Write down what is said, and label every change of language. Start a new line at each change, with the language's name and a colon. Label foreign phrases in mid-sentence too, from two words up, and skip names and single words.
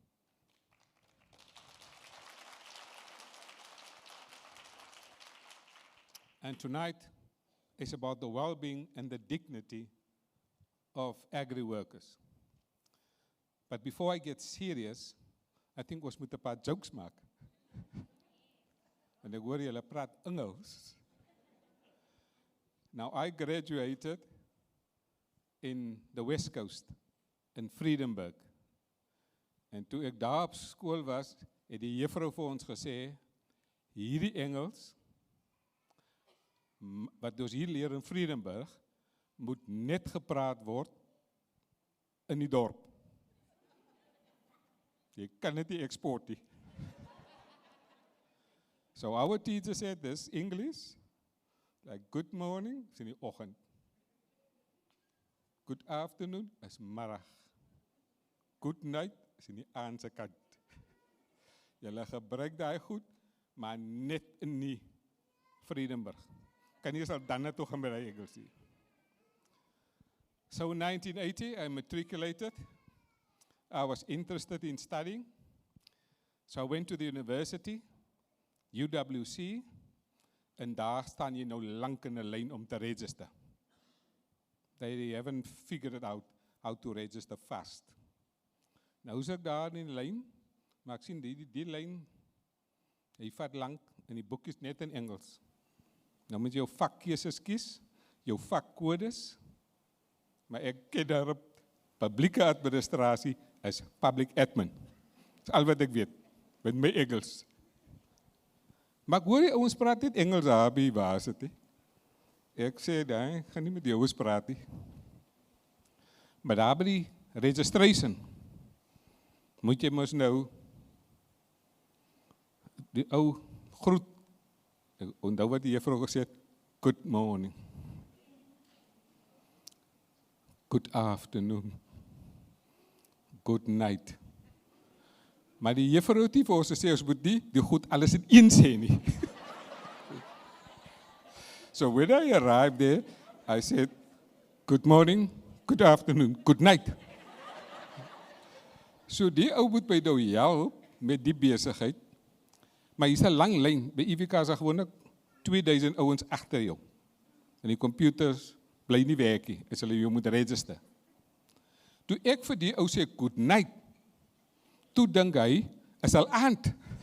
English: And tonight is about the well-being and the dignity of agri workers. But before I get serious, I think
Afrikaans: ons moet 'n paar jokes maak. En ek hoor julle praat Engels.
English: Now, I graduated in the West Coast, in Vredenburg.
Afrikaans: En toe ek daar op skool was, het die juffrou vir ons gesê, hierdie Engels, wat ons hier leer in Vredenburg, moet net gepraat word in die dorp. Jy kan dit nie export nie.
English: So our teacher said this, English, like good morning,
Afrikaans: is in die oggend.
English: Good afternoon,
Afrikaans: is middag.
English: Good night,
Afrikaans: is in die aand se kant. Julle gebruik daai goed, maar net in die Vredenburg. Kan jy sal dan net toe gaan by die Engels nie.
English: So in 1980, I matriculated. I was interested in studying. So I went to the university,
Afrikaans: UWC, en daar staan jy nou lank in 'n lyn om te register.
English: They haven't figured it out how to register fast.
Afrikaans: Nou is ek daar in die lyn, maar ek sien die lyn, hy vat lank en die boek is net in Engels. Nou moet jy jou vakkeuses kies, jou vakkodes, maar ek ken daarop publieke administrasie as
English: public admin.
Afrikaans: Dis al wat ek weet, met my Engels. Maar ek hoor die ouens praat net Engels daar by university. Ek sê, nee, ek gaan nie met die ouens praat nie. Maar daar by die registration, moet jy mos nou die ou groet. Ek onthou wat die juffrou gesê het,
English: good morning. Good afternoon. Good night.
Afrikaans: Maar die juffrou het nie vir ons gesê, ons moet die goed alles in een sê nie.
English: So when I arrived there, I said, good morning, good afternoon, good night.
Afrikaans: So die ou moet my nou help met die besigheid, maar hier is 'n lang lyn, by IWK is daar gewoonlik 2000 ouens agter jou. En die computers bly nie werk nie, as hulle jou moet register. Toe ek vir die ou sê,
English: good night,
Afrikaans: toe dink hy, is al aand.